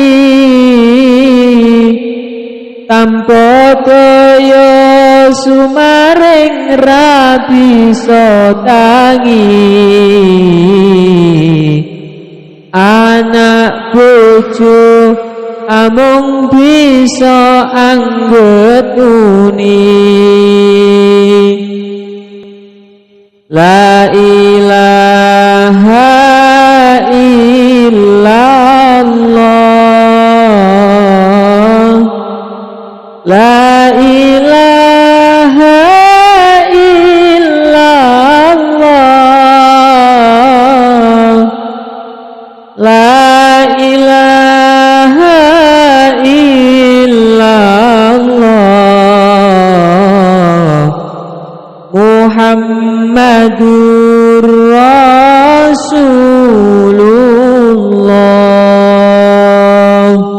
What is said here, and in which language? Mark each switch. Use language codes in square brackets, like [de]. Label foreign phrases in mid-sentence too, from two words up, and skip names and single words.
[jv] tanpa daya sumaring ra bisa tangi, anak bojo amung bisa anggetuni. [ar] لا إله إلا الله، لا إله إلا الله، لا إله إلا الله، محمد رسول الله.